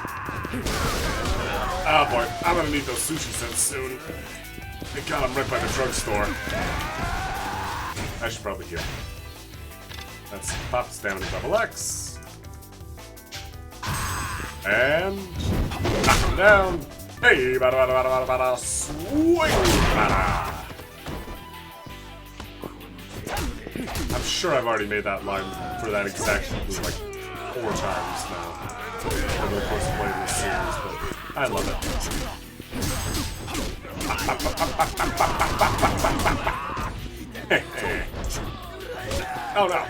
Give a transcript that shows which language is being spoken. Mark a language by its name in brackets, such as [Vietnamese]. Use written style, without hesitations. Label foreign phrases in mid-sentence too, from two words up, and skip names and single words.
[English] Oh boy, I'm gonna need those sushi sets soon. Thank God I'm right by the drugstore. I should probably heal. Let's pop stamina double X. And knock him down. Hey, bada bada bada bada bada, swing bada. I'm sure I've already made that line for that exact move like 4 times now over the course of playing this series, but I love it. Oh no!